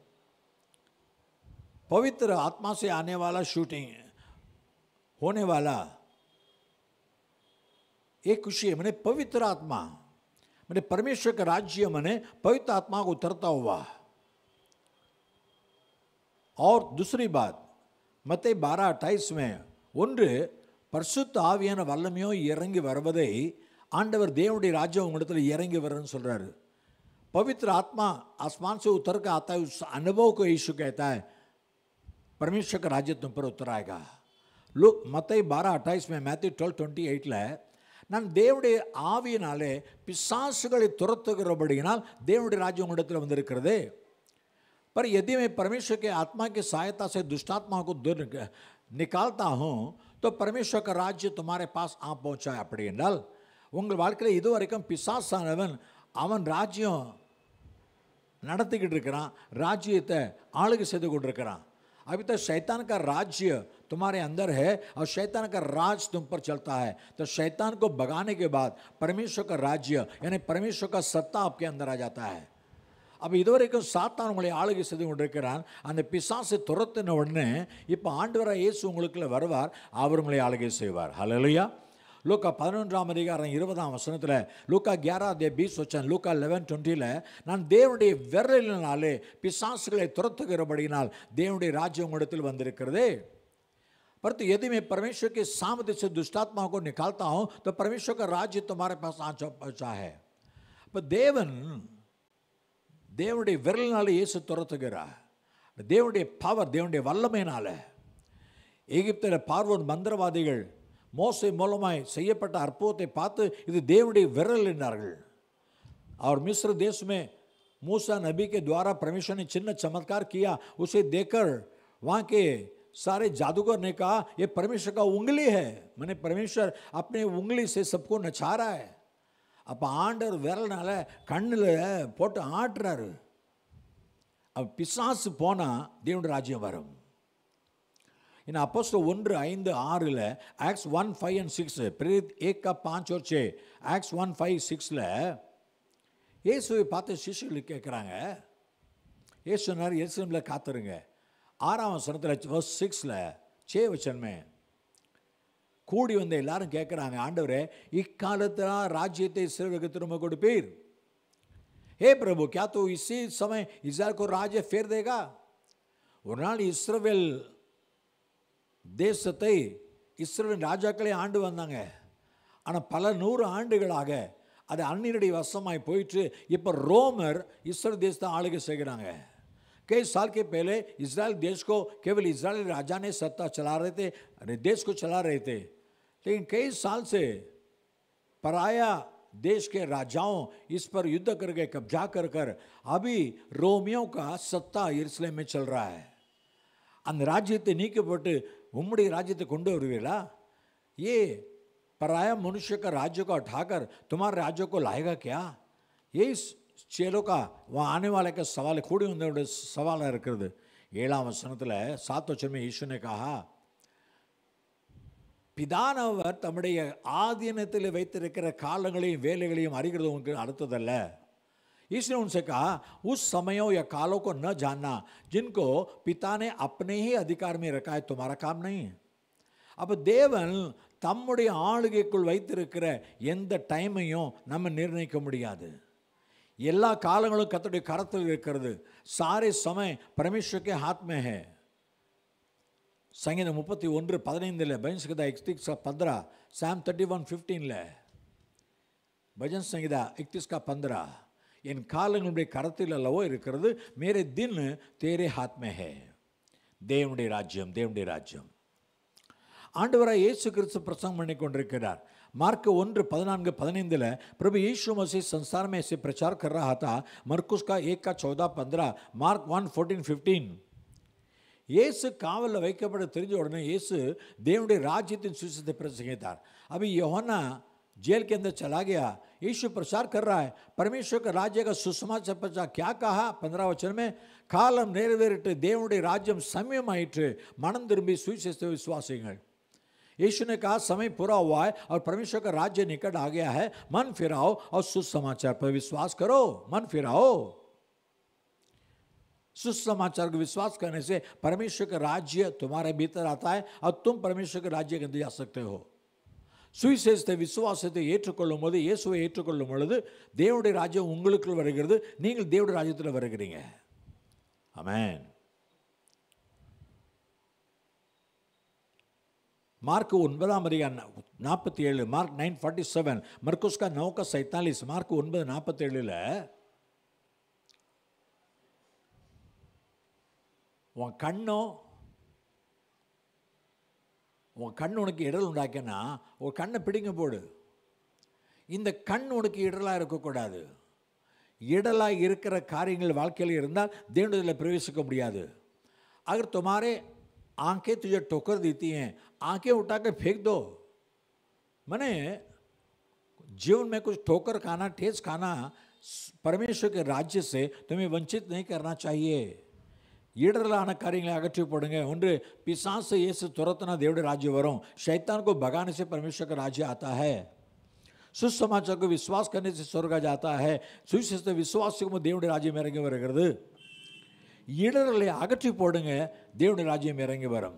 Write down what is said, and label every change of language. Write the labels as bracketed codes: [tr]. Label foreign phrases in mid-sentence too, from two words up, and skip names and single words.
[hi] पवित्र आत्मा से आने वाला शूटिंग होने वाला एक खुशी है. मैंने पवित्र आत्मा, मैंने परमेश्वर का राज्य, मैंने पवित्र आत्मा को उतरता हुआ. और दूसरी बात मत्ती 12:28 में, [ta] ஒன்று பரிசுத்த ஆவியான வல்லமையோ இறங்கி வருவதை ஆண்டவர் தேவனுடைய ராஜ்யம் உங்களிடத்தில் இறங்கி வருன்னு சொல்கிறாரு. [hi] पवित्र आत्मा आसमान से उतर कर आता है, उस अनुभव को यीशु कहता है परमेश्वर का राज्य तुम पर उतर आएगा. लोग मत्ती 12:28 में, मैथ्यू 12:28 [ta] நான் தேவனுடைய ஆவியினாலே பிசாசுகளை துரத்துகிறபடியினால் தேவனுடைய ராஜ்யம் உங்களிடத்தில் வந்திருக்கிறது. [hi] पर यदि मैं परमेश्वर के आत्मा की सहायता से दुष्टात्मा को दूर निकालता हूँ, तो परमेश्वर का राज्य तुम्हारे पास आ पहुँचा. [ta] அப்படி என்றால் உங்கள் வாழ்க்கையில் இதுவரைக்கும் பிசாசானவன் அவன் ராஜ்யம் நடத்திக்கிட்டு இருக்கிறான், ராஜ்யத்தை ஆளுகை செய்து கொண்டிருக்கிறான். [hi] अभी तक शैतान का राज्य तुम्हारे अंदर है और शैतान का राज तुम पर चलता है. तो शैतान को भगाने के बाद परमेश्वर का राज्य यानी परमेश्वर का सत्ता आपके अंदर आ जाता है. [ta] அப்போ இதுவரைக்கும் சாத்தான் உங்களை ஆளுகை செய்து கொண்டிருக்கிறான். அந்த பிசாசை துரத்தின உடனே இப்போ ஆண்டவராக இயேசு உங்களுக்குள்ள வருவார், அவர் உங்களை ஆளுகை செய்வார். ஹல்லேலூயா. லூக்கா 11ஆம் அதிகாரம் 20ஆம் வசனத்தில், லூக்கா 11:20 லூக்கா 11:20 நான் தேவனுடைய விரலினாலே பிசாசுகளை துரத்துகிறபடியினால் தேவனுடைய ராஜ்யம் உங்களிடத்தில் வந்திருக்கிறதே. [hi] परंतु यदि मैं परमेश्वर के सामर्थ्य से दुष्टात्माओं को निकालता हूं तो परमेश्वर का राज्य तुम्हारे पास आ पहुंचा है. [ta] இப்போ தேவனுடைய விரலினால இயேசு துரத்துகிறார். தேவனுடைய பவர், தேவனுடைய வல்லமையினால எகிப்தில் பார்வோன் மந்திரவாதிகள் மோசே மூலமாய் செய்யப்பட்ட அற்புதத்தை பார்த்து இது தேவனுடைய விரல் என்றார்கள். [hi] और मिस्र देश में मूसा नबी के द्वारा परमेश्वर ने चिन्ह चमत्कार किया. उसे देखकर वहाँ के सारे जादूगर ने कहा ये परमेश्वर का उंगली है. मैंने परमेश्वर अपने उंगली से सबको नचा रहा है. [ta] அப்போ ஆண்டவர் விரல்னால கண்ணில் போட்டு ஆட்டுறாரு. அப்போ பிசாசு போனால் தேவனுடைய ராஜ்யம் வரும். इन அப்போஸ்தலர் 1:5-6 ஆக்ட்ஸ் 1:5 and 6 [hi] प्रेरित 1:5 और 6 [ta] ஆக்ட்ஸ் 1:5-6 இயேசுவை பார்த்து சிஷ்யர்கள் கேட்குறாங்க. இயேசு சொன்னார் எருசலேமில் காத்துருங்க. 6ஆம் வசனத்தில் verse 6 [hi] 6 वचन में [ta] கூடி வந்த எல்லாரும் கேட்குறாங்க, ஆண்டவரே இக்காலத்தில் ராஜ்யத்தை இஸ்ரவேலுக்கு திரும்ப கொடுப்பீர்? [hi] हे प्रभु क्या तो इसी समय इस्राएल को राज्य फेर देगा? [ta] ஒரு நாள் இஸ்ரவேல் தேசத்தை இஸ்ரவேல் ராஜாக்களே ஆண்டு வந்தாங்க. ஆனால் பல 100 ஆண்டுகளாக அது அந்நியருடைய வசமாய் போயிட்டு இப்போ ரோமர் இஸ்ரேல் தேசத்தை ஆளுகை செய்கிறாங்க. [hi] कई साल के पहले इजराइल देश को केवल इजरायली राजा ने सत्ता चला रहे थे, देश को चला रहे थे. लेकिन कई साल से पराया देश के राजाओं इस पर युद्ध करके कब्जा कर कर अभी रोमियों का सत्ता यरूशलेम में चल रहा है. [ta] அந்த ராஜ்யத்தை நீக்கப்பட்டு உம்முடைய ராஜ்யத்தை கொண்டு வருவீங்களா? [hi] ये पराया मनुष्य का राज्य को उठाकर तुम्हारे राज्य को लाएगा क्या? ये चेलों का वहाँ आने वाले का सवाल [ta] கூடி வந்தவருடைய சவாலாக இருக்கிறது. 7ஆம் வசனத்தில் [hi] 7 वचन में यीशु ने कहा [ta] பிதானவர் தம்முடைய ஆதீனத்தில் வைத்திருக்கிற காலங்களையும் வேலைகளையும் அறிகிறது உங்களுக்கு அடுத்ததல்ல. [hi] इसने उनसे कहा उस समयों या कालों को न जानना जिनको पिता ने अपने ही अधिकार में रखा है तुम्हारा काम नहीं है. [ta] அப்போ தேவன் தம்முடைய ஆளுகைக்குள் வைத்திருக்கிற எந்த டைமையும் நம்ம நிர்ணயிக்க முடியாது. எல்லா காலங்களும் கர்த்தருடைய கரத்தில் இருக்கிறது. [hi] सारे समय परमेश्वर के हाथ में है. संगीत 31:15 भजन संहिता 31:15 Psalm 31:15 भजन संहिता 31:15 [ta] என் காலங்களுடைய கரத்தில் அல்லவோ இருக்கிறது. [hi] मेरे दिन तेरे हाथ में है. [ta] தேவனுடைய ராஜ்யம், தேவனுடைய ராஜ்யம். ஆண்டவராய் இயேசு கிறிஸ்து பிரசங்கம் பண்ணி கொண்டிருக்கிறார். [hi] मार्क 1:14-15 प्रभु यीशु मसीह संसार में ऐसे प्रचार कर रहा था. मरकुस का 1:14-15 मार्क 1:14-15 [ta] இயேசு காவலில் வைக்கப்பட தெரிஞ்ச உடனே இயேசு தேவனுடைய ராஜ்யத்தின் சுவிசேஷத்தை பிரசங்கித்தார். [hi] अभी यूहन्ना जेल के अंदर चला गया. यीशु प्रचार कर रहा है परमेश्वर का राज्य का सुसमाचार प्रचार. क्या कहा 15 वचन में? [ta] காலம் நிறைவேறிட்டு தேவனுடைய ராஜ்யம் சமயமாயிற்று மனம் திரும்பி சுவிசேஷத்தை விசுவாசிங்கள். [hi] यीशु ने कहा समय पूरा हुआ है और परमेश्वर का राज्य निकट आ गया है. मन फिराओ और सुसमाचार पर विश्वास करो. मन फिराओ. सुसमाचार को विश्वास करने से परमेश्वर का राज्य तुम्हारे भीतर आता है और तुम परमेश्वर के राज्य के अंदर जा सकते हो. [ta] சுவிசேஷத்தை விசுவாசத்தை ஏற்றுக்கொள்ளும் போது, இயேசுவை ஏற்றுக்கொள்ளும் பொழுது தேவனுடைய ராஜ்யம் உங்களுக்குள் வருகிறது. நீங்கள் தேவனுடைய ராஜ்யத்தில் வருகிறீங்க. ஆமென். [hi] मार्क 9:47 मार्क 9:47 मरकुस का 9:47 मार्क 9:47 [ta] உன் கண்ணு உனக்கு இடல் உண்டாக்கினா ஒரு கண்ணை பிடிங்க போடு. இந்த கண் உனக்கு இடலாக இருக்கக்கூடாது. இடலாக இருக்கிற காரியங்கள் வாழ்க்கையில் இருந்தால் தேவனுடைய பிரவேசிக்க முடியாது. [hi] अगर तुम्हारे आंखें तुझे ठोकर देती हैं, आंखें उठाकर फेंक दो. मैंने जीवन में कुछ ठोकर खाना, ठेस खाना परमेश्वर के राज्य से तुम्हें वंचित नहीं करना चाहिए. [ta] ஈடலான காரியங்களை அகற்றி போடுங்க. ஒன்று பிசாசு இயேசு துரத்துனா தேவனுடைய ராஜ்யம் வரும். [hi] शैतान को भगाने से परमेश्वर का राज्य आता है. सुसमाचार को विश्वास करने से स्वर्ग जाता है. सुविशेष विश्वासियों [ta] தேவனுடைய ராஜ்யம் இறங்கி வருகிறது. ஈடலை அகற்றி போடுங்க, தேவனுடைய ராஜ்யம் இறங்கி வரும்.